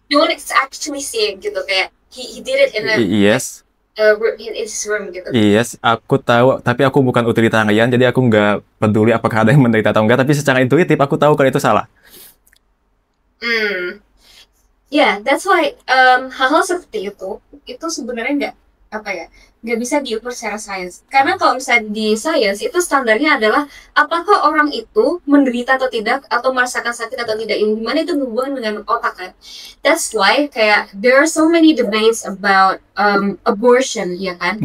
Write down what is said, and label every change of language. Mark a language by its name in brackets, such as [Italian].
[English] no one is actually seeing [Indonesian] gitu kayak [English] he did it in a Yes. in his room [Indonesian] gitu. [English] Yes, [Indonesian] aku tahu, tapi aku bukan utilitarian, jadi aku nggak peduli apakah ada yang menderita atau enggak, tapi secara intuitif aku tahu kalau itu salah. [English] Yeah, that's why [Indonesian] hal-hal seperti itu sebenarnya nggak bisa diukur secara sains. Karena kalau misalnya di sains itu standarnya adalah apakah orang itu menderita atau tidak, atau merasakan sakit atau tidak, yang dimana itu berhubungan dengan otak kan. [English] That's why [Indonesian] kayak [English] there are so many debates about abortion, [Indonesian] ya kan?